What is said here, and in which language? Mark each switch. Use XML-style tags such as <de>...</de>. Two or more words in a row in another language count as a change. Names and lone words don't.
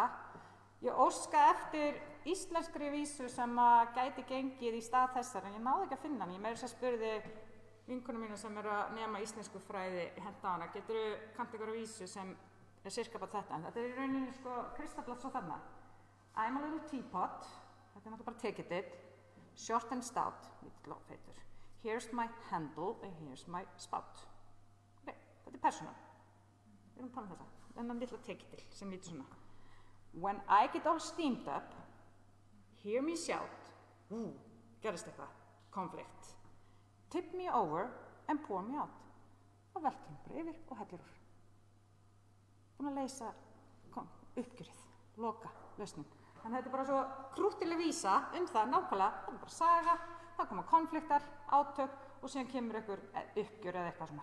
<is>Ég óskaði eftir íslenskri vísu sem gæti gengið í stað þessar, en ég náði ekki að finna hann. Ég meira þess að spurði vinkonum mínu sem eru að nema íslensku fræði henta á hana, kanntu ykkur vísu sem er sirka bara þetta, en þetta er í rauninni kristallast svo þarna.</is> <en>I'm a little teapot,</en> <is>þetta er náttúrulega bara</is> <en>take it, short and stout,</en> <is>little lofheitur.</is> <en>Here's my handle and here's my spout.</en> <is>Ok, þetta er persónan. Við erum að tala þetta, þennan litla</is> <en>take it</en> <is>sem lítur svona.</is> <en>When I get all steamed up, hear me shout,</en> <is>gerist eitthvað, konflikt.</is> <en>Tip me over and pour me out.</en> <is>Og veltum bara yfir og hellir úr. Búin að leysa uppgjörið, loka, lausnin. Þannig að þetta er bara svo krúttileg vísa það nákvæmlega, það er bara saga, það koma konfliktar, átök og síðan kemur einhver uppgjör eða eitthvað svona.</is>